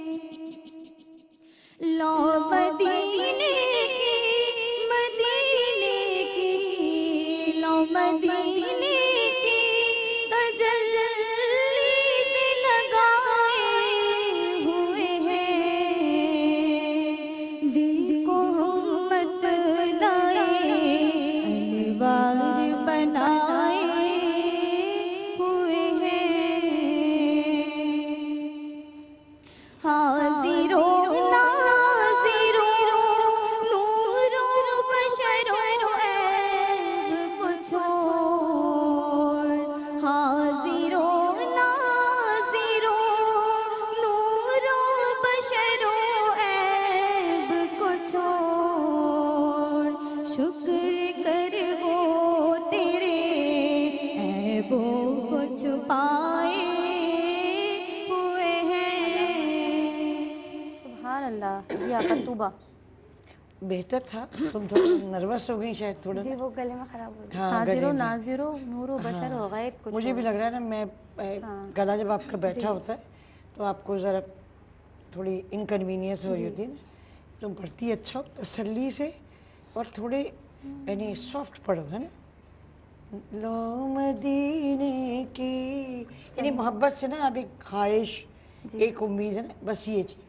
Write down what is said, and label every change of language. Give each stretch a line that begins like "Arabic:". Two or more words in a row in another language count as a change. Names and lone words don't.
Urdu: لو مدینے کی لو مدینے کی تجلی سے لگائے ہوئے ہیں دل کو ہم مت لائے انوار بنائے ہوئے ہیں حاضر و ناظر و نور و بشر و عیب کو چھوڑ حاضر و ناظر و نور و بشر و عیب کو چھوڑ شکر کر وہ تیرے عیبوں کو چھپائے ہوئے ہیں
Arabic: سبحان اللہ.
Urdu: جی آپا توبہ. بہتر تھا. تم تھوڑا نروس ہو گئی شاید تھوڑا. جی وہ گلے میں خراب ہو گیا. ہاں حاضر گلے و میں. ناظر و نور و بشر و غیب کچھ مجھے بھی لگ رہا ہے نا میں گلا جب آپ کا بیٹھا ہوتا ہے تو آپ کو ذرا تھوڑی انکنوینئنس ہو رہی ہوتی ہے نا. تم پڑھتی اچھا ہو تسلی سے اور تھوڑے یعنی سافٹ پڑھو ہے نا. لو مدینے کی یعنی محبت سے نا اب ایک خواہش ایک امید ہے نا بس یہ چیز.